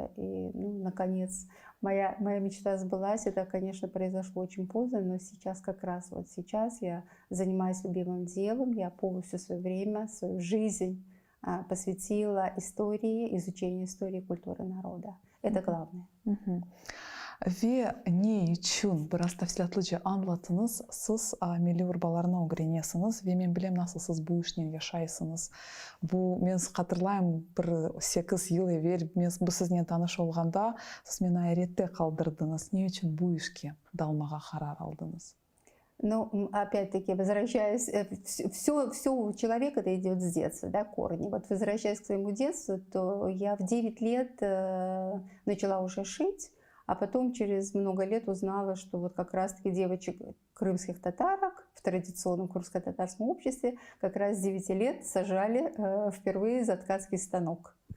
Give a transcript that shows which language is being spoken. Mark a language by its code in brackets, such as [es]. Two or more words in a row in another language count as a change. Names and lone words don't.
[ru] И, ну, наконец, моя мечта сбылась. Это, конечно, произошло очень поздно, но сейчас, как раз вот сейчас я занимаюсь любимым делом. Я полностью свое время, свою жизнь посвятила истории, изучению истории и культуры народа. Это главное. [crh] Ve ne için biraz tafsilatlıca anlatınız? Siz milli urbalarına öğreniyorsunuz ve ben bilem nasıl siz bu işle yaşaysınız. Bu men hatırlayım bir 8 yıl evvel men bu sizinle tanış olganda siz meni hayretте kaldırdınız. Ne için bu işe dalmağa karar aldınız? [ru] Ну, опять-таки, возвращаясь, все у человека это идет с детства, да, корни. Вот возвращаясь к своему детству, то я в 9 лет начала уже шить. А потом через много лет узнала, что вот как раз-таки девочек крымских татарок в традиционном крымско-татарском обществе как раз с 9 лет сажали впервые за ткацкий станок.